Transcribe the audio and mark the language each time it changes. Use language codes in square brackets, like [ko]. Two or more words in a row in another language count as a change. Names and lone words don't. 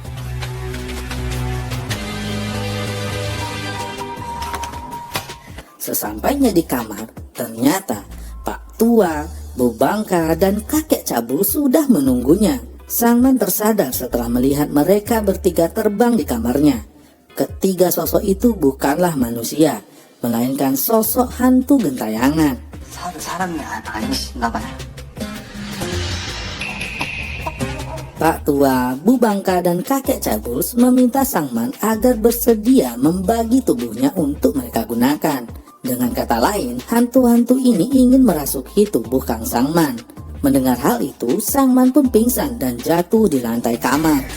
[id] Sesampainya di kamar, ternyata Pak Tua, Bu Bangka, dan kakek Cabuls sudah menunggunya. Sang-man tersadar setelah melihat mereka bertiga terbang di kamarnya. Ketiga sosok itu bukanlah manusia, melainkan sosok hantu gentayangan. [ko] 사람이 아니신가 봐요. [id] Pak Tua, Bu Bangka, dan kakek Cabuls meminta Sang-man agar bersedia membagi tubuhnya untuk mereka gunakan. Dengan kata lain, hantu-hantu ini ingin merasuki tubuh Kang Sang-man. Mendengar hal itu, Sang-man pun pingsan dan jatuh di lantai kamar.